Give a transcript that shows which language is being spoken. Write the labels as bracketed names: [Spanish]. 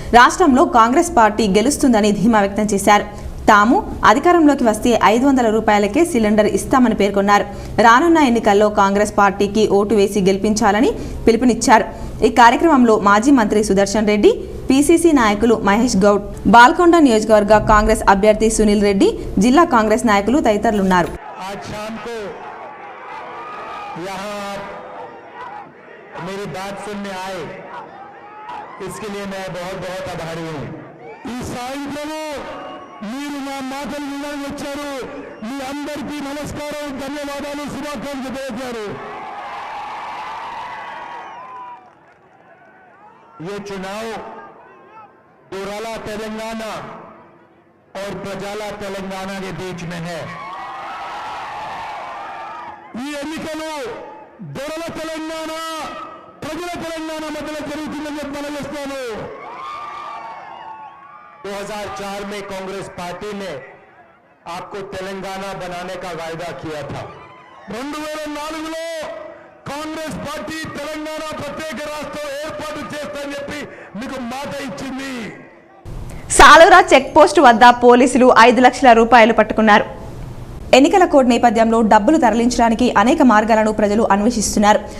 [Telugu] రాష్ట్రంలో కాంగ్రెస్ పార్టీ గెలుస్తుందని ధీమా వ్యక్తం చేశారు। తాము అధికారంలోకి వస్తే 500 రూపాయలకే సిలిండర్ ఇస్తామని పేర్కొన్నారు। రానున్న ఎన్నికల్లో కాంగ్రెస్ పార్టీకి ఓటు వేసి గెలిపించాలని పిలుపునిచ్చారు। ఈ కార్యక్రమంలో మాజీ మంత్రి సుదర్శన్ రెడ్డి, పీసీసీ నాయకులు మహేష్ గౌడ్, బాల్కొండ నియోజకవర్గ కాంగ్రెస్ అభ్యర్థి సునీల్ రెడ్డి, జిల్లా కాంగ్రెస్ నాయకులు తదితరులున్నారు। [Hindi] आज शाम को यहाँ मेरी बात सुनने आए, इसके लिए मैं बहुत बहुत आभारी हूँ। [Telugu] ఈ సాయంత్రము మీరు నా మాటలు వినడానికి వచ్చారు, మీ అందరికీ నమస్కారం, ధన్యవాదాలు, శుభాకాంక్షలు తెలియజేశారు। [Hindi] ये चुनाव दोराला तेलंगाना और प्रजाला तेलंगाना के बीच में है। [Telugu] ఈ ఎన్నికలు దొరల తెలంగాణ, ప్రజల తెలంగాణ మధ్యలో జరుగుతుందని చెప్పి మనం చేస్తాను। [Hindi] 2004 में कांग्रेस पार्टी ने आपको तेलंगाना बनाने का वायदा किया था। [Telugu] 2004లో కాంగ్రెస్ పార్టీ తెలంగాణ ప్రత్యేక రాష్ట్రం ఏర్పాటు చేస్తానని చెప్పి మీకు మాట ఇచ్చింది। సాలూరా చెక్ పోస్ట్ వద్ద పోలీసులు 5 లక్షల రూపాయలు పట్టుకున్నారు। ఎన్నికల కోడ్ నేపథ్యంలో డబ్బులు తరలించడానికి అనేక మార్గాలను ప్రజలు అన్వేషిస్తున్నారు।